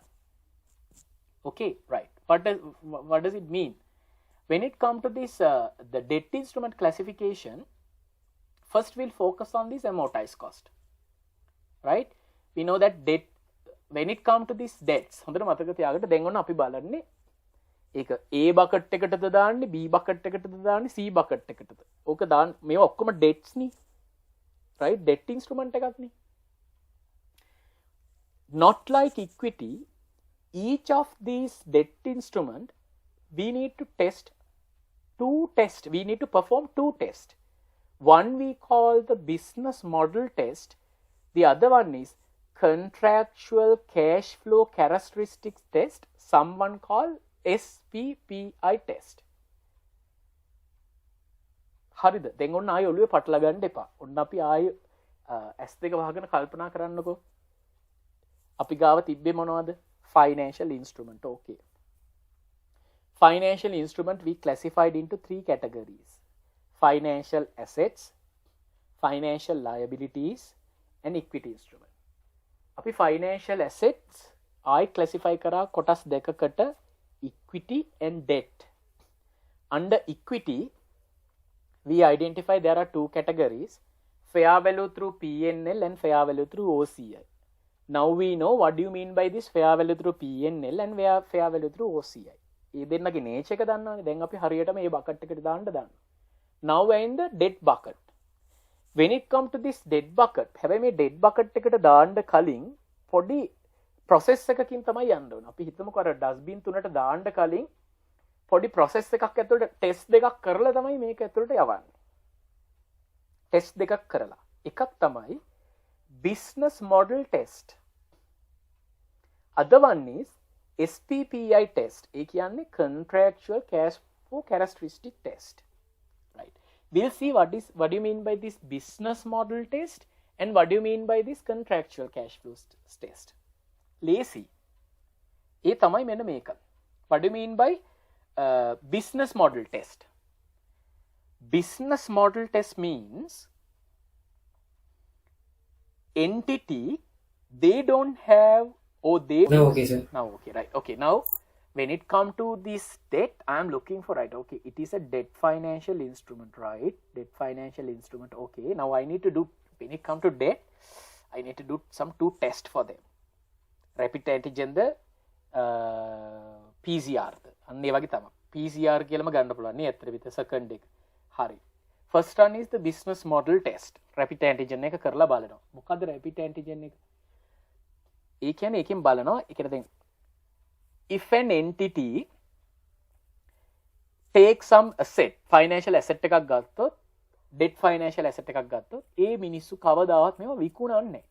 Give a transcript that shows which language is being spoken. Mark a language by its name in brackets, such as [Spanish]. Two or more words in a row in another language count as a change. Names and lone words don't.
[English] Okay, right. What does it mean? When it comes to this, the debt instrument classification, first we'll focus on this amortized cost. Right? We know that debt, when it comes to these debts, [Sinhala] හොඳට මතක තියාගන්න දැන් ඔන්න අපි බලන්නේ ඒක [English] A bucket [Sinhala] එකටද දාන්නේ, [English] B bucket [Sinhala] එකටද දාන්නේ, [English] C bucket [Sinhala] එකටද? ඕක දාන්න මේවා ඔක්කොම debts නේ. Right? [English] Debt instrument [Sinhala] එකක් නේ. [English] Not like equity, each of these debt instrument we need to we need to perform two tests. One we call the business model test, the other one is contractual cash flow characteristics test, someone call SPPI test. [Sinhala] හරිද? දැන් ඔන්න ආයෙ ඔළුවේ පටල ගන්න එපා. ඔන්න අපි ආයෙ S2 වහගෙන කල්පනා කරන්නකෝ. අපි ගාව තිබ්බේ මොනවද? [English] Financial instrument. Okay. Financial instrument we classified into three categories: financial assets, financial liabilities, and equity instrument. [Sinhala] අපි [English] financial assets I classify [Sinhala] කරා කොටස් දෙකකට, [English] equity and debt. Under equity we identify there are two categories: fair value through P&L and fair value through OCI. Now we know what do you mean by this fair value through P&L and fair value through OCI. [Sinhala] ඒ දෙන්නගේ nature එක දන්නවනේ. දැන් අපි හරියට මේ bucket එකට දාන්න. [English] Now we are in the debt bucket. When it come to this debt bucket, [Sinhala] හැබැයි මේ [English] debt bucket [Sinhala] එකට දාන්න කලින් පොඩි process එකකින් තමයි යන්න ඕන. අපි හිතමුකෝ අර dustbin තුනට දාන්න කලින් පොඩි process එකක් ඇතුළට test දෙකක් කරලා තමයි මේක ඇතුළට යවන්නේ. test දෙකක් කරලා. එකක් තමයි [English] business model test. Other one is SPPI test. [Sinhala] ඒ කියන්නේ [English] contractual cash flow characteristic test. Right. We'll see what do you mean by this business model test and what do you mean by this contractual cash flow test. Lazy. [Sinhala] ඒ තමයි මෙන්න මේක. [English] What do you mean by business model test? Business model test means entity they don't have No, okay, sir. now okay, right, okay. Now when it come to this debt, I am looking for, right, okay, it is a debt financial instrument, right? Debt financial instrument. Okay, now I need to do, when it come to debt, I need to do some two tests for them: rapid antigen the PCR [Sinhala] ද අන්න ඒ වගේ තමයි. PCR කියලාම ගන්න පුළුවන් නේ ඇත්තට විතර second එක. හරි. [English] First one is the business model test. Rapid antigen [Sinhala] එක කරලා බලනවා. මොකද්ද [English] rapid antigen [Sinhala] එක? ඒ කියන්නේ එකෙන් බලනවා. ඒකට දැන් [English] if an entity take some asset, financial asset [Sinhala] එකක් ගත්තොත්, [English] debt financial asset [Sinhala] එකක් ගත්තොත්, ඒ මිනිස්සු කවදාවත් මේව විකුණන්නේ නැහැ.